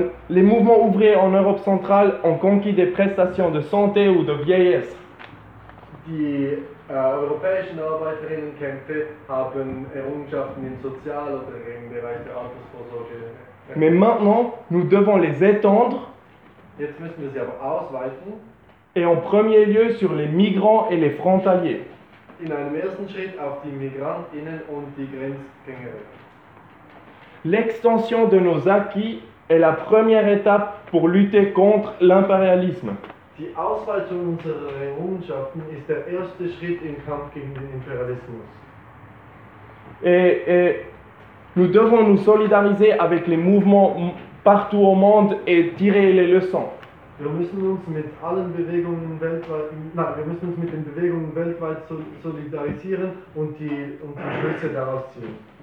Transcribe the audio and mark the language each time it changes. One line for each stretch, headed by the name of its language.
French: Les mouvements ouvriers en Europe centrale ont conquis des prestations de santé ou de vieillesse.
German: Die europäischen Arbeiterinnenkämpfe haben Errungenschaften im Sozial- oder im Bereich der Altersvorsorge.
French: Mais maintenant, nous devons les étendre.
German: Jetzt müssen wir sie aber ausweiten.
French: Et en premier lieu sur les migrants et les frontaliers.
German: In einem ersten Schritt auf die Migrantinnen und die Grenzgänger.
French: L'extension de nos acquis est la première étape pour lutter contre l'impérialisme.
German: Die Ausweitung unserer Errungenschaften ist der erste Schritt im Kampf gegen den Imperialismus.
French: Et nous devons nous solidariser avec les mouvements partout au monde et tirer les leçons.
German: Wir müssen uns mit allen Bewegungen weltweit, nein, wir müssen uns mit den Bewegungen weltweit solidarisieren und die Schlüsse daraus ziehen.